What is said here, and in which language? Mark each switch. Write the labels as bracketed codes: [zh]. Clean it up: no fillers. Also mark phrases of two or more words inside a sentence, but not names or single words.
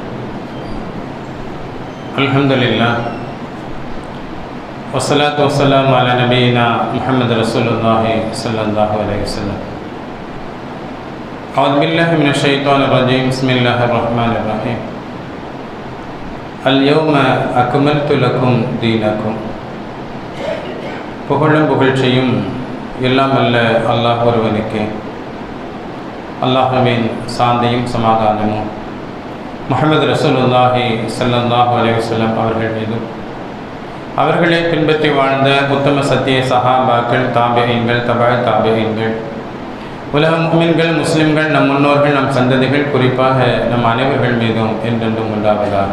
[ar] الحمد لله والصلاة والسلام على نبينا محمد رسول الله صلى الله عليه وسلم. أعوذ بالله من الشيطان الرجيم بسم الله الرحمن الرحيم. اليوم أكملت لكم دينكم. [ta] புகழும் புகழ்ச்சியும் எல்லாம் அல்ல அல்லாஹ் ஒருவனுக்கே. அல்லாஹ்வின் சாந்தியும் சமாதானமும் முஹம்மது [ar] رسول الله صلى الله عليه وسلم [ta] அவர்கள் மீதும் அவர்களை பின்பற்றி வாழ்ந்த உத்தம சத்திய சஹாபாக்கள், தாபிஈன்கள், தபஅ தாபிஈன்கள், உலக முஃமின்கள், முஸ்லிம்கள், நம் முன்னோர்கள், நம் சந்ததிகள், குறிப்பாக நம் அனைவர்கள் மீதும் என்றென்றும் உண்டாவதாக.